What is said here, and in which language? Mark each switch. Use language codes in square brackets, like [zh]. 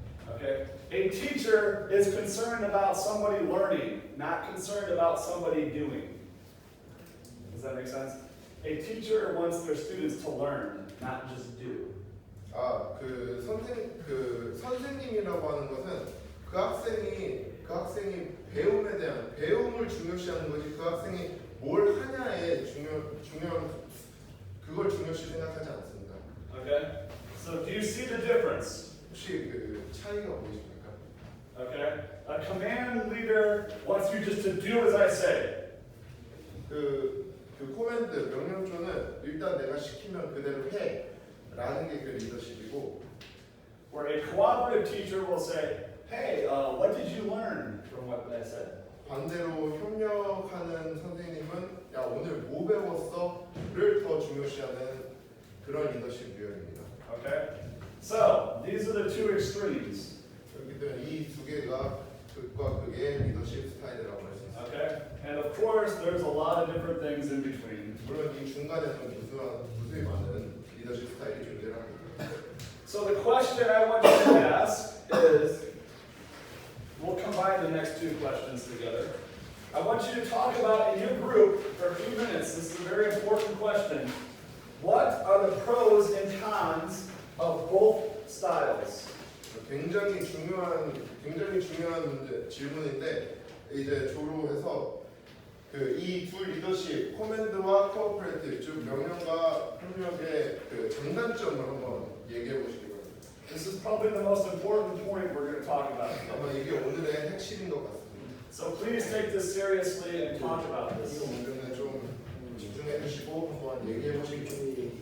[en] Okay, a teacher is concerned about somebody learning, not concerned about somebody doing. Does that make sense? A teacher wants their students to learn, not just do. [ko] 그 선생님이라고 하는 것은 그 학생이 배움에 대한 배움을 중요시하는 거지 그 학생이 뭘 하냐에 중요한 그걸 중요시 생각하지 않습니다. [en] Okay, so do you see the difference? [ko] 혹시 그 차이가 보이십니까? [en] Okay, a command leader wants you just to do as I say. [ko] 그 코맨드 명령조는 일단 내가 시키면 그대로 해라는 게 그 리더십이고 [en] where a cooperative teacher will say, hey, what did you learn from what I said? [ko] 반대로 협력하는 선생님은 야 오늘 뭐 배웠어?를 더 중요시하는 그런 리더십 유형입니다. [en] Okay? So, these are the two extremes. [ko] 그렇기 때문에 이 두 개가 극과 극의 리더십 스타일이라고 할 수 있습니다. [en] Okay? And of course, there's a lot of different things in between. [ko] 물론 이 중간에는 무수히 많은 리더십 스타일이 존재합니다. [en] So the question I want you to ask is, we'll combine the next two questions together. I want you to talk about in your group for a few minutes. This is a very important question. What are the pros and cons of both styles? [ko] 굉장히 중요한 문제 질문인데 이제 조로 해서 그 이 두 리더십 커맨드와 코어퍼레이티브 즉 명령과 협력의 그 장단점을 한번 얘기해 보시기 바랍니다. [en] This is probably the most important point we're going to talk about today. [ko] 아마 이게 오늘의 핵심인 것 같습니다. [en] So please take this seriously and talk about [ko] 이 [en] this. [ko] 문제는 좀 집중해 주시고 한번 얘기해 보시기 바랍니다.